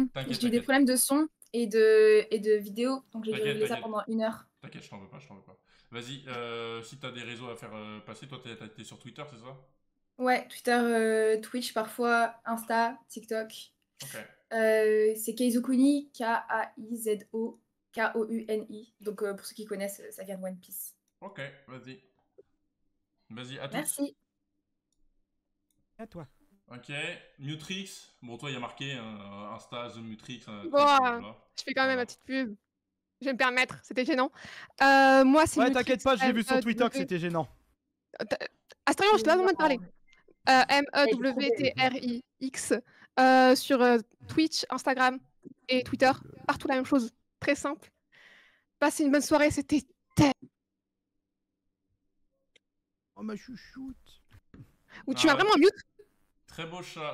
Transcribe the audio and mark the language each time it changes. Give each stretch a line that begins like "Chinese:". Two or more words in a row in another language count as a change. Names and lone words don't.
French: T'inquiète, j'ai eu des t'inquiète. problèmes de son et de vidéo, donc j'ai dû T'inquiète, régler ça t'inquiète. pendant 1 heure. T'inquiète, je t'en veux pas, je t'en veux pas. Vas-y, si t'as des réseaux à faire passer, toi t'es sur Twitter, c'est ça? Ouais, Twitter, Twitch parfois, Insta, TikTok. Ok. C'est Keizokuni, K-A-I-Z-O-K-O-U-N-I. Donc pour ceux qui connaissent, ça vient de One Piece. Ok, vas-y. Vas-y, à tous. Merci. À toi. Ok, Mutrix. Bon, toi, il y a marqué Insta, The Mutrix. Bon, je fais quand même ma petite pub. Je vais me permettre, c'était gênant. Moi, c'est. Ouais, t'inquiète pas, j'ai vu sur Twitter que c'était gênant. Astarion, je te donne le droit de parler. M-E-W-T-R-I-X. Sur Twitch, Instagram et Twitter. Partout la même chose. Très simple. Passez une bonne soirée, c'était Oh ma chouchoute. Ou tu as vraiment mute? Très beau chat.